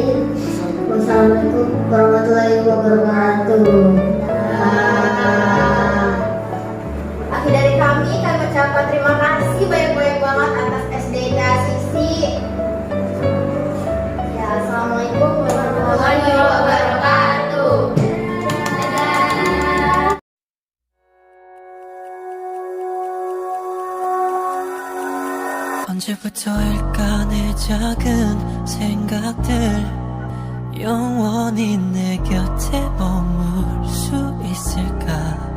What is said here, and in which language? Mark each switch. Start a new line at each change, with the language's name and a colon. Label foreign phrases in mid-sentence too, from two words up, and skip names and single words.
Arabic: والسلام عليكم ورحمة الله وبركاته.
Indonesian: Akhir dari kami ucapkan terima kasih banyak-banyak banget atas SDK Sisi.
Arabic: Ya, السلام عليكم ورحمة الله وبركاته.
Korean: 언제부터일까 내 작은 생각들 영원히 내 곁에 머물 수 있을까.